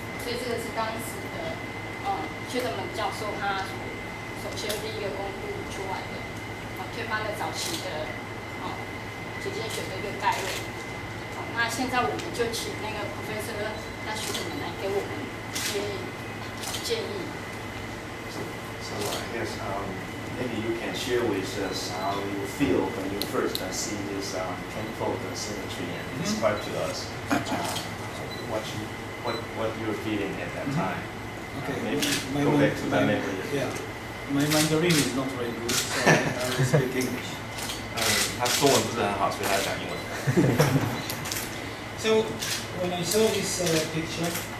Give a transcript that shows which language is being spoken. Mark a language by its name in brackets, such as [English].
[Chinese] 所以这个是当时的薛德门教授他首先第一个公布出来的，推翻了早期的结晶学的一个概论。那现在我们就请那个 Professor 那学者们来给我们一些建议。 [English] So I guess maybe you can share with us how you feel when you first see this tenfold symmetry and describe to us what you're feeling at that time. Okay. Maybe go back to that memory. Yeah. My Mandarin is not very good, so I will speak English. [Chinese] 他中文不是很好，所以他讲英文。 [English] So when I saw this picture,